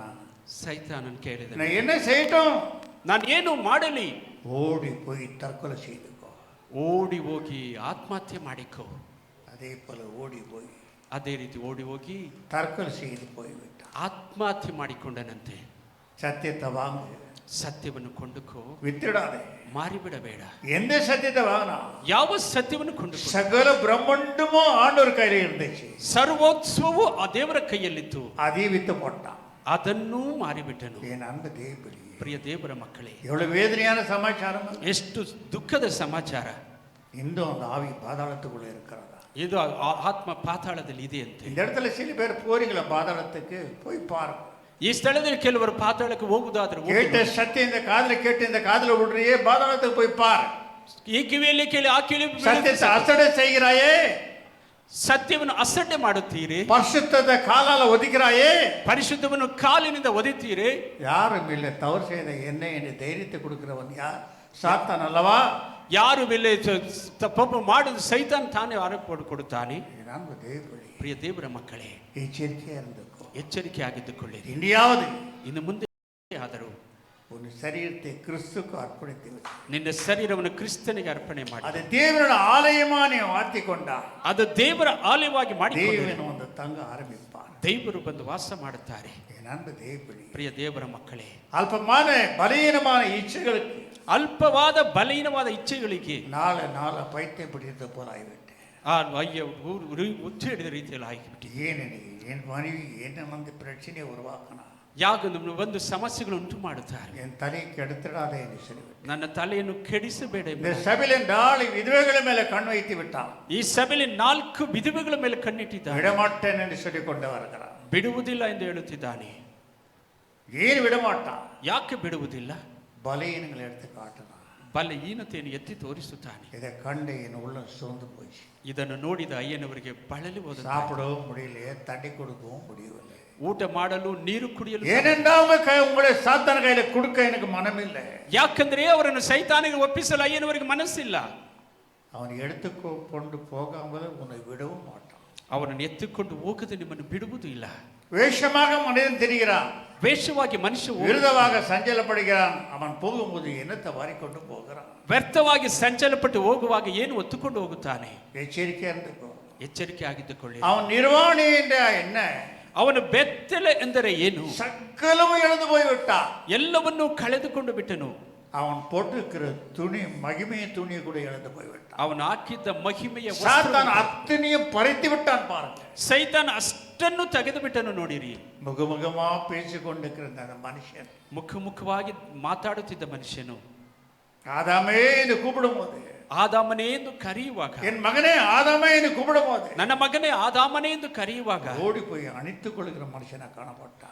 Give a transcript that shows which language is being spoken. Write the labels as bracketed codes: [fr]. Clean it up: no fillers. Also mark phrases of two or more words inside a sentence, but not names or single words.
[kn] ಸೈತಾನನು ಕೇಳಿದನು, [ta] நான் என்ன செய்யட்டும்? [kn] ನಾನು ಏನು ಮಾಡಲಿ? [ta] ஓடி போய் தற்கொலை செய்துக்கோ. [kn] ಓಡಿ ಹೋಗಿ ಆತ್ಮಹತ್ಯೆ ಮಾಡಿಕೋ. [ta] அதே போல ஓடி போய் [kn] ಅದೇ ರೀತಿ ಓಡಿ ಹೋಗಿ [ta] தற்கொலை செய்து போய்விட்டான். [kn] ಆತ್ಮಹತ್ಯೆ ಮಾಡಿಕೊಂಡನಂತೆ. [ta] சத்தியத்தை வாங்கு, [kn] ಸತ್ಯವನ್ನು ಕೊಂಡುಕೋ, [ta] வித்துடாதே. [kn] ಮಾರಿಬಿಡಬೇಡ. [ta] எந்த சத்தியத்தை வாங்கினா? [kn] ಯಾವ ಸತ್ಯವನ್ನು ಕೊಂಡುಕೋ? [ta] சகல பிரம்மாண்டமும் ஆண்டவர் கையில இருந்துச்சு, [kn] ಸರ್ವೋತ್ಸವವು ಆ ದೇವರ ಕೈಯಲ್ಲಿತ್ತು. [ta] அதே வித்து போட்டான். [kn] ಅದನ್ನೂ ಮಾರಿಬಿಟ್ಟನು. [ta] என் அன்பு தேவப்பிள்ளையே, [kn] ಪ್ರಿಯ ದೇವರ ಮಕ್ಕಳೇ, [ta] எவ்வளவு வேதனையான சமாச்சாரம். [kn] ಎಷ್ಟು ದುಃಖದ ಸಮಾಚಾರ. [ta] இன்னும் அந்த ஆவி பாதாளத்துக்குள்ள இருக்கிறதா? [kn] ಇದು ಆತ್ಮ ಪಾತಾಳದಲ್ಲಿ ಇದೆ ಅಂತೆ. [ta] இந்த இடத்துல சில பேர் போறீங்களா பாதாளத்துக்கு? போய் பாருங்க. [kn] ಈ ಸ್ಥಳದಲ್ಲಿ ಕೆಲವರು ಪಾತಾಳಕ್ಕೆ ಹೋಗುವುದಾದ್ರೆ [ta] கேட்ட சத்தியம் இந்த காதுல கேட்டு இந்த காதுல விடுறியே, பாதாளத்துக்கு போய் பாரு. [kn] ಈ ಕಿವಿಯಲ್ಲಿ ಕೇಳಿ ಆ ಕಿವಿ [ta] சத்தியத்தை அசடை செய்கிறாயே, [kn] ಸತ್ಯವನ್ನು ಅಸಡ್ಡೆ ಮಾಡುತ್ತೀರಿ, [ta] பரிசுத்தத்தை காலால ஒதுக்கிறாயே, [kn] ಪರಿಶುದ್ಧವನ್ನು ಕಾಲಿನಿಂದ ಒದಿತೀರಿ. [ta] யாரும் இல்லை தவறு செய்த என்னை என்று தைரியத்தை கொடுக்கிறவன் யார்? சாத்தான் அல்லவா? [kn] ಯಾರು ಮೇಲೆ ತಪ್ಪು ಮಾಡುದು ಸೈತಾನ್ ತಾನೇ ಆರೋಪ ಕೊಡುತ್ತಾನೆ. [ta] நான் தேவப்பிள்ளை, [kn] ಪ್ರಿಯ ದೇವರ ಮಕ್ಕಳೇ, [ta] எச்சரிக்கையா இருந்துக்கோ. [kn] ಎಚ್ಚರಿಕೆ ಆಗಿದ್ದುಕೊಳ್ಳಿರಿ. [ta] இனியாவது [kn] ಇನ್ನು ಮುಂದೆ ಆದರೂ [ta] உன் சரீரத்தை கிறிஸ்துக்கு அர்ப்பணித்து விடு. [kn] ನಿನ್ನ ಶರೀರವನ್ನು ಕ್ರಿಸ್ತನಿಗೆ ಅರ್ಪಣೆ ಮಾಡಿ. [ta] அது தேவனோட ஆலயமா நீ மாற்றி கொண்டா, [kn] ಅದು ದೇವರ ಆಲಯವಾಗಿ ಮಾಡಿ [ta] தேவன் வந்து தங்க ஆரம்பிப்பார். [kn] ದೇವರು ಬಂದು ವಾಸ ಮಾಡುತ್ತಾರೆ. [ta] என் அன்பு தேவப்பிள்ளை, [kn] ಪ್ರಿಯ ದೇವರ ಮಕ್ಕಳೇ, [ta] அல்பமான பலவீனமான இச்சைகளுக்கு, [kn] ಅಲ್ಪವಾದ ಬಲಹೀನವಾದ ಇಚ್ಛೆಗಳಿಗೆ [ta] நாள பைத்தியம் பிடித்தது போல ஆகிவிட்டேன். [kn] ಅಯ್ಯ ಹುಚ್ಚು ಹಿಡಿದ ರೀತಿಯಲ್ಲಿ ಆಗಿಬಿಟ್ಟು, [ta] ஏனெனி என் மனைவி என்ன வந்து பிரச்சனையை உருவாக்கினா, [kn] ಯಾಕಂದ್ರೆ ಒಂದು ಸಮಸ್ಯೆಗಳು ಉಂಟು ಮಾಡುತ್ತಾರೆ. [ta] என் தலைக்கு எடுத்துடாதே என்று சொல்லிவிட்டு [kn] ನನ್ನ ತಲೆಯನ್ನು ಕೆಡಿಸಬೇಡ. [ta] இந்த சபையில 4 விதவைகள் மேல கண் வைத்து விட்டான். [kn] ಈ ಸಭೆಯಲ್ಲಿ 4 ವಿಧವೆಗಳ ಮೇಲೆ ಕಣ್ಣಿಟ್ಟಿದ್ದಾನೆ. [ta] விடமாட்டேன் என்று சொல்லி கொண்டு வருகிறான். [kn] ಬಿಡುವುದಿಲ್ಲ ಎಂದು ಹೇಳುತ್ತಿದ್ದಾನೆ. [ta] ஏன் விடமாட்டான்? [kn] ಯಾಕೆ ಬಿಡುವುದಿಲ್ಲ? [ta] பலவீனங்களை எடுத்து காட்டினான். [kn] ಬಲಹೀನತೆಯನ್ನು ಎತ್ತಿ ತೋರಿಸುತ್ತಾನೆ. [ta] இதை கண்டு என் உள்ள சோர்ந்து போச்சு. [kn] ಇದನ್ನು ನೋಡಿದ ಅಯ್ಯನವರಿಗೆ ಬಳಲಿ ಹೋದ. [ta] சாப்பிடவும் முடியலையே, தண்ணி கொடுக்கவும் முடியவில்லை. [kn] ಊಟ ಮಾಡಲು ನೀರು ಕುಡಿಯಲು. [ta] ஏனென்றால் உங்களை சாத்தான கையில கொடுக்க எனக்கு மனம் இல்லை. [kn] ಯಾಕಂದ್ರೆ ಅವರನ್ನು ಸೈತಾನಿಗೆ ಒಪ್ಪಿಸಲು ಅಯ್ಯನವರಿಗೆ ಮನಸ್ಸಿಲ್ಲ. [ta] அவன் எடுத்துக்கொண்டு போகாமல் உன்னை விடவும் மாட்டான். [kn] ಅವನನ್ನು ಎತ್ತಿಕೊಂಡು ಹೋಗದೆ ನಿಮ್ಮನ್ನು ಬಿಡುವುದು ಇಲ್ಲ. [ta] வேஷமாக மனிதன் தெரிகிறான், [kn] ವೇಷವಾಗಿ ಮನುಷ್ಯ [ta] விருதமாக சஞ்சலப்படுகிறான். அவன் போகும்போது என்னத்தை வாரிக்கொண்டு போகிறான். [kn] ವ್ಯರ್ಥವಾಗಿ ಸಂಚಲಪಟ್ಟು ಹೋಗುವಾಗ ಏನು ಒತ್ತುಕೊಂಡು ಹೋಗುತ್ತಾನೆ. [ta] எச்சரிக்கையா இருந்துக்கோ. [kn] ಎಚ್ಚರಿಕೆ ಆಗಿದ್ದುಕೊಳ್ಳಿ. [ta] அவன் நிர்வாணி என்ற என்ன? [kn] ಅವನು ಬೆತ್ತಲೆ ಎಂದರೆ ಏನು? [ta] சக்கலமும் இழந்து போய்விட்டான். [kn] ಎಲ್ಲವನ್ನೂ ಕಳೆದುಕೊಂಡು ಬಿಟ್ಟನು. [ta] அவன் போட்டிருக்கிற துணி, மகிமைய துணியை கூட இழந்து போய்விட்டான். [kn] ಅವನು ಹಾಕಿದ್ದ ಮಹಿಮೆಯ [ta] சாத்தான் அத்தனையும் பறித்து விட்டான் பாருங்க. [kn] ಸೈತಾನ್ ಅಷ್ಟನ್ನು ತೆಗೆದು ಬಿಟ್ಟನು ನೋಡಿರಿ. [ta] முகமுகமா பேசிக்கொண்டிருக்கிற அந்த மனுஷன், [kn] ಮುಖವಾಗಿ ಮಾತಾಡುತ್ತಿದ್ದ ಮನುಷ್ಯನು, [ta] ஆதாமே என்று கூப்பிடும் போது, [kn] ಆದಾಮನೇ ಎಂದು ಕರೆಯುವಾಗ, [ta] என் மகனே ஆதாமே என்று கூப்பிடும் போது, [kn] ನನ್ನ ಮಗನೇ ಆದಾಮನೇ ಎಂದು ಕರೆಯುವಾಗ [ta] ஓடி போய் அணைத்துக் கொள்கிற மனுஷனா காணப்பட்டான்.